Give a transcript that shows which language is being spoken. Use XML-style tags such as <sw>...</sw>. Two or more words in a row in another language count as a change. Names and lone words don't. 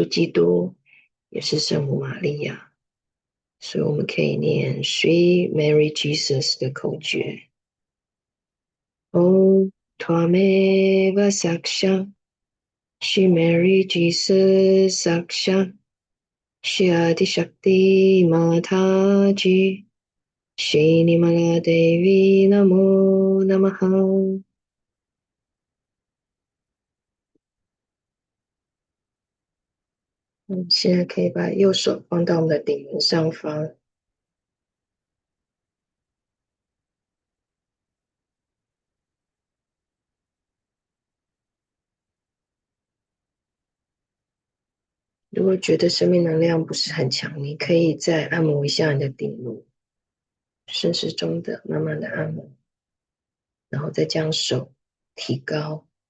<zh>基督，也是圣母玛利亚，所以我们可以念 Sweet Mary Jesus 的口诀。</zh> <sa>Om Tvameva Saksha Shri Mary Jesus Saksha Shri Shakti Mataji Shri Nirmala Devi Namo Namaha。</sa> <zh>现在可以把右手放到我们的顶轮上方，如果觉得生命能量不是很强，你可以再按摩一下你的顶轮，顺时钟的慢慢的按摩，然后再将手提高，</zh>